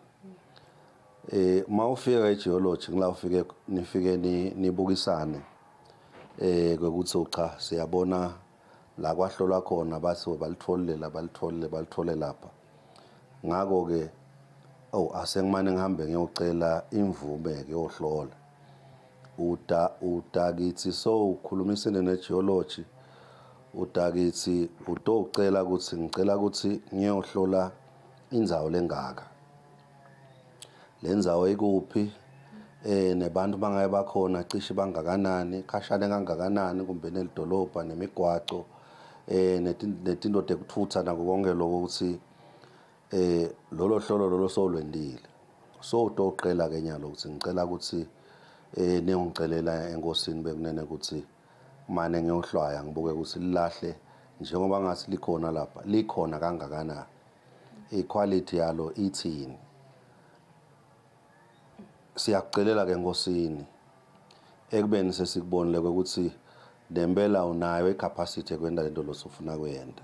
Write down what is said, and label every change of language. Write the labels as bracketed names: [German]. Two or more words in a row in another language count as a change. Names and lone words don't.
[Swati] Uma ufika egeology ngila ufike nifike nibukisane kwekuthi cha siyabona la kwahlolwa khona bathi balithole lapha. Ngako ke asengimane ngihambe ngiyocela imvume ke yohlola. Utakithi so ukhulumisene negeology utakithi utocela ukuthi ngicela ukuthi ngiyohlola indzawo lengaka. Lendzawo ikuphi nebantu bangaye bakhona cishe bangakanani khashane kangakanani kumbe nelidolobha nemigwaco netinto tekuthutha nako konke lokho ukuthi lolo hlolo lolo solwendile. So utoqela ke nyalo ukuthi ngicela ukuthi niyongicelela enkosini bekunene ukuthi mane ngiyohlwaya ngibuke ukuthi lilahle njengoba ngathi likhona lapha likhona kangakanani. Iquality yalo ithini. Siyakucelela ke enkosini ekubeni sesikubonile ukuthi nempela unayo icapacity ekwenda lento losufuna kuyenda.